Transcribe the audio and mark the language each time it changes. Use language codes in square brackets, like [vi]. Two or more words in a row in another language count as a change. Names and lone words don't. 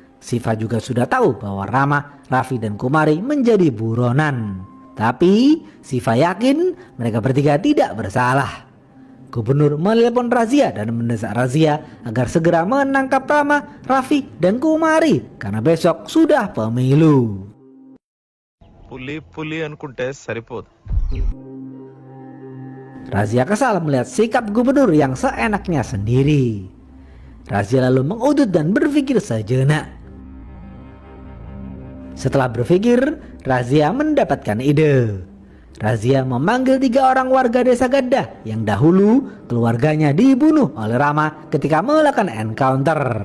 [id] Syifa juga sudah tahu bahwa Rama, Raffi dan Kumari menjadi buronan. Tapi Syifa yakin mereka bertiga tidak bersalah. Gubernur menelepon Razia dan mendesak Razia agar segera menangkap Rama, Raffi dan Kumari karena besok sudah pemilu. [te] పులి అనుకుంటే సరిపోదు. [id] Razia kesal melihat sikap gubernur yang seenaknya sendiri. Razia lalu mengudut dan berpikir sejenak. Setelah berpikir, Razia mendapatkan ide. Razia memanggil 3 orang warga desa Gadda yang dahulu keluarganya dibunuh oleh Rama ketika melakukan encounter.